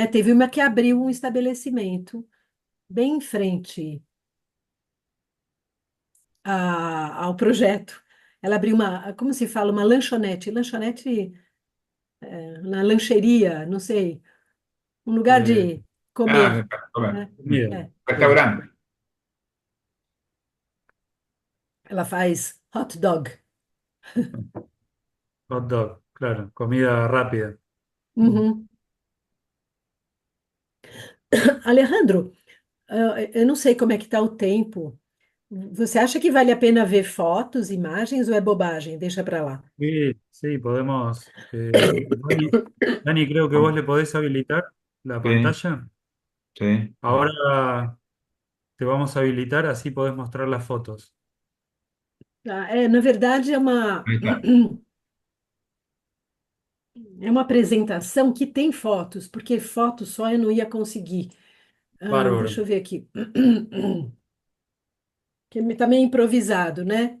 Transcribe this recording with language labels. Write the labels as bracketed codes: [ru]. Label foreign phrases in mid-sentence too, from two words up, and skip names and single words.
[pt] Teve uma que abriu um estabelecimento bem em frente ao projeto. Ela abriu uma, como se fala, uma lanchonete, lanchonete na lancheria, não sei, um lugar Eh, de comer, [es] Bueno, [pt] né? comida, É, [es] sí. restaurante. [pt] ela faz [en] hot dog. Hot dog, [es] claro, comida rápida. Mm. Uhum. [pt] Alejandro, eu não sei como é que está o tempo. Você acha que vale a pena ver fotos, imagens ou é bobagem? Deixa para lá. [es] Sí, sí, podemos. Dani, creo que vos le podés habilitar la Sí, pantalla. sí. Ahora te vamos a habilitar, así podés mostrar las fotos. [pt] Tá? Na verdade, [es] Ahí está. [pt] é uma apresentação que tem fotos, porque foto só eu não ia conseguir. Deixa [es] Bárbaro. [pt] eu ver aqui. Que está meio improvisado, né?